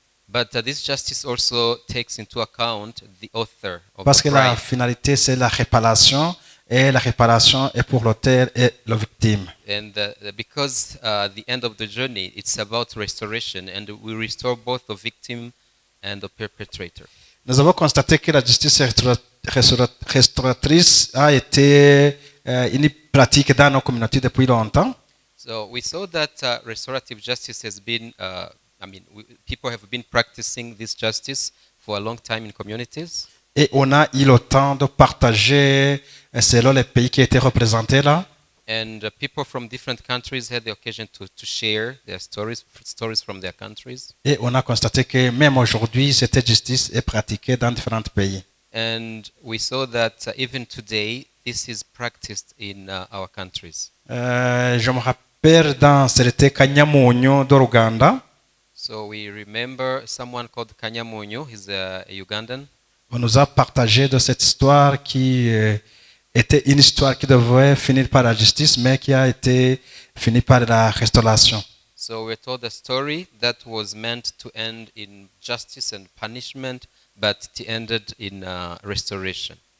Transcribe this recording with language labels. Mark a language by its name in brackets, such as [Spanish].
[English] But this justice also takes into account the author of [French] parce [English] the [French] que la [English] crime. [French] finalité c'est la réparation, et la réparation est pour l'auteur et la victime. [English] And because the end of the journey, it's about restoration, and we restore both the victim and the perpetrator. [French] Nous avons constaté que la justice restauratrice a été une pratique dans nos communautés depuis longtemps. [English] So we saw that restorative justice has been, people have been practicing this justice for a long time in communities. [French] Et on a eu le temps de partager selon les pays qui étaient représentés là. [English] And people from different countries had the occasion to share their stories from their countries. [French] Et on a constaté que même aujourd'hui, cette justice est pratiquée dans différents pays. [English] And we saw that even today, this is practiced in our countries. [French] Je me rappelle dans c'était Kanyamunyo de Ruganda. [English] So we remember someone called Kanyamunyo. He's a Ugandan. [French] On nous a partagé de cette histoire qui était une histoire qui devait finir par la justice, mais qui a été finie par la restauration. [English] So we're told a story that was meant to end in justice and punishment, but it ended in restoration.